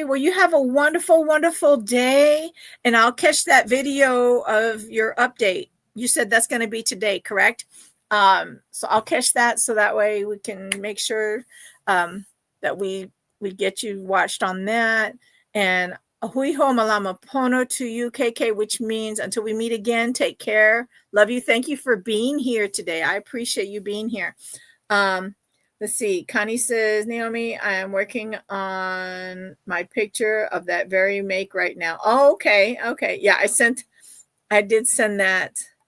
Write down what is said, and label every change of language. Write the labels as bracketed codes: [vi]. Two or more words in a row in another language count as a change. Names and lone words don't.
[en] Well, you have a wonderful, wonderful day. And I'll catch that video of your update. You said that's going to be today, correct? So I'll catch that so that way we can make sure that we get you watched on that. And [haw] ahui ho malama pono [en] to you, KK, which means until we meet again, take care. Love you. Thank you for being here today. I appreciate you being here. Let's see. Connie says, Naomi, I am working on my picture of that very make right now. Oh, okay. Okay. Yeah, I did send that.